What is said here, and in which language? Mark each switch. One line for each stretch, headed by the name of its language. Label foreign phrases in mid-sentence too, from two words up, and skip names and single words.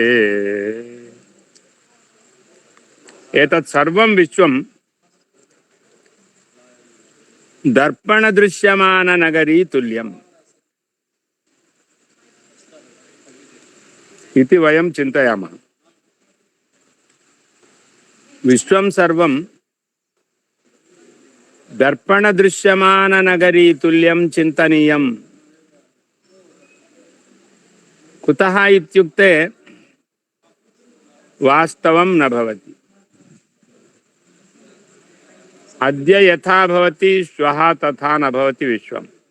Sanskrit: एतत् सर्वं विश्वं दर्पणदृश्यमाननगरी तुल्यम् इति वयं चिन्तयामः। विश्वं सर्वं దర్పణ దృశ్యమాన నగరీ తుల్యం చింతనీయం కుతః ఇత్యుక్తే వాస్తవం న భవతి. అద్య యథా భవతి శ్వః తథా న భవతి విశ్వం.